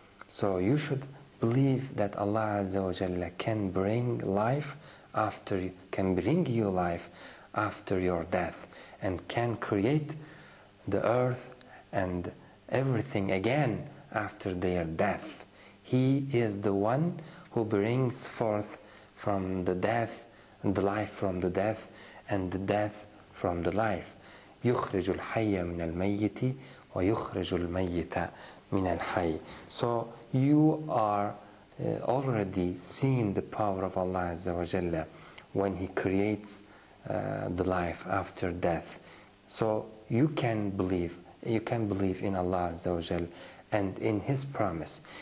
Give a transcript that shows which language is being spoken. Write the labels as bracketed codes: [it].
[en] So you should believe that Allah Azza wa Jalla can bring you life after your death, and can create the earth and everything again after their death. He is the one who brings forth from the death and the life from the death and the death from the life. [ar] يخرج الحي من الميت ويخرج الميت من الحي. [en] So you are already seeing the power of Allah Azza wa Jalla when He creates the life after death. So you can believe in Allah Azza wa Jal and in His promise.